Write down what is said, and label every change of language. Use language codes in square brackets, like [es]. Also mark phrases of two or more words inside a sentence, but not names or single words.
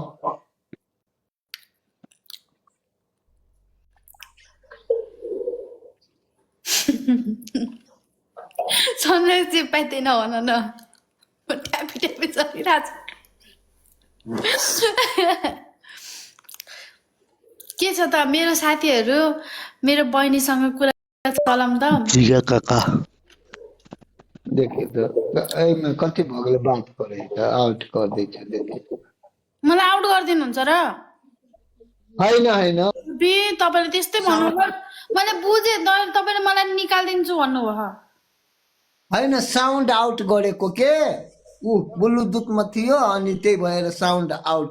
[ne] सन्जय चाहिँ पाइँदैन भन न, ट्यापी चलिरहेछ। के छ त मेरो साथीहरू मेरो बहिनीसँग कुरा चलाम त जिगा काका [mai] देखे तो एहिमे कति भऽ गेलै बात करे त आउट कर दै छ देखे [ne] मलाई आउट गरिदिनुहुन्छ र होइन होइन बे तपाईँले त्यस्तै भन्नुभयो मैले बुझेँ तपाईँले मलाई निकालिदिन्छु भन्नुभयो होइन [en] sound out [ne] गरेको के ऊ ब्लुटुथमा थियो अनि त्यही भएर [en] sound out